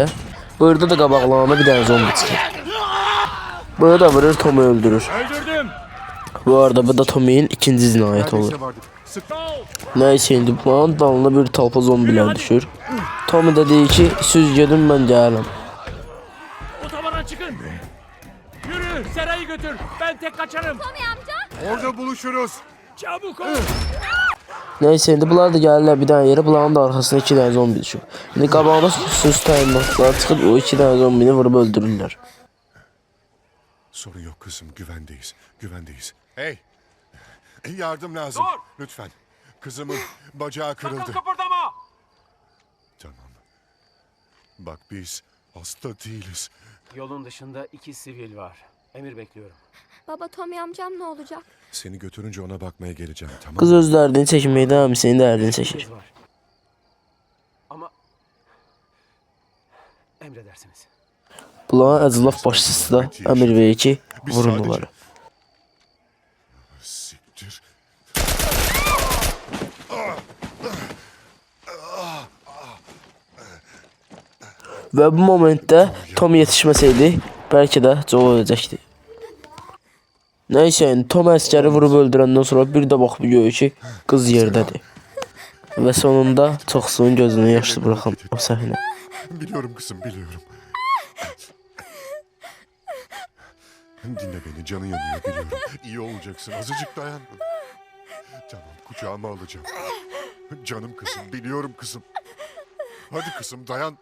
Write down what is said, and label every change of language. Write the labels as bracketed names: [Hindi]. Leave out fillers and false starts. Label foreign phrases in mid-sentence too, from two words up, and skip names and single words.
[Azerbaijani] Burada da qabaqlarına bir dənə zombi çıxır. Bunu da vurur, Tom'u öldürür. [Turkish] Öldürdüm. [Azerbaijani] Bu arada bu da Tommy'nin ikinci cinayəti olur. [Turkish] Neredeyse vardık. Sık. [Azerbaijani] Neyse, indi bunun dalına bir talpa zombilər düşür. Tommy da deyir ki, siz gedin, mən gəlirəm. [Turkish] Otobana çıkın. Yürü, Sera'yı götür. Ben tek kaçarım. Tommy amca. Orada buluşuruz. Çabuk ol. Neyse, [Azerbaijani] indi bunlar da gəlirlər bir dənə yerə, bunların da arxasına iki dənə zombi düşür. İndi qabağına söz təyinatlar çıxıb o iki dənə zombini vurub öldürürlər. [Turkish] Sorun yok kızım, güvendeyiz. Güvendeyiz. Hey! Yardım lazım. Dur! Lütfen. Kızımın bacağı Sakın kırıldı. kıpırdama. Tamam. Bak biz hasta değiliz. Yolun dışında 2 sivil var. Emir bekliyorum. Baba Tommy amcam ne olacak? Seni götürünce ona bakmaya geleceğim, tamam [Azerbaijani] Qız [Turkish] mı? [Azerbaijani] öz dərdini çəkməkdə əmisinin dərdini çəkir. [Turkish] Kız var. Ama emredersiniz. [Azerbaijani] Bunların əclaf başçısı da əmir verir ki, vurun onları. [Turkish] Siktir. [Azerbaijani] Və bu momentdə Tom yetişməsəydi, bəlkə də Joel öləcəkdi. Neyse, Tom əskəri vurub öldürəndən sonra bir də baxıb görür ki, qız yerdədir. Və sonunda çox suyun gözünü yaşlı bıraxan o səhnə. [Turkish] Biliyorum kızım, biliyorum. Dinle beni, canın yanıyor biliyorum. İyi olacaksın, azıcık dayan. Tamam, kucağıma alacağım. Canım kızım, biliyorum kızım. Hadi kızım, dayan.